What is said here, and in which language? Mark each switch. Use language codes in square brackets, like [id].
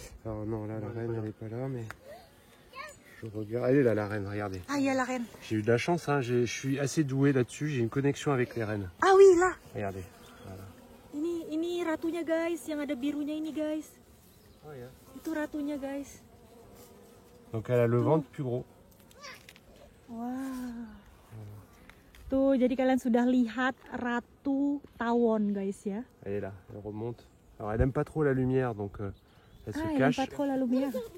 [fr] Alors non, là la reine elle est pas là, mais je regarde. Elle est là la reine, regardez. Ah iya la reine. J'ai eu de la chance, hein. Je suis assez doué là-dessus. J'ai une connexion avec les reines. Ah oui là. Regardez. Voilà. [id] Ini ratunya guys, yang ada birunya ini guys. [en] Oh, yeah. [id] Itu ratunya guys. [fr] Donc elle a le ventre plus gros. Wow. [id] Tuh, jadi kalian sudah lihat ratu tawon guys ya. [fr] Elle est là, elle remonte. Alors elle aime pas trop la lumière, donc elle se Ah, elle cache. pas trop la lumière.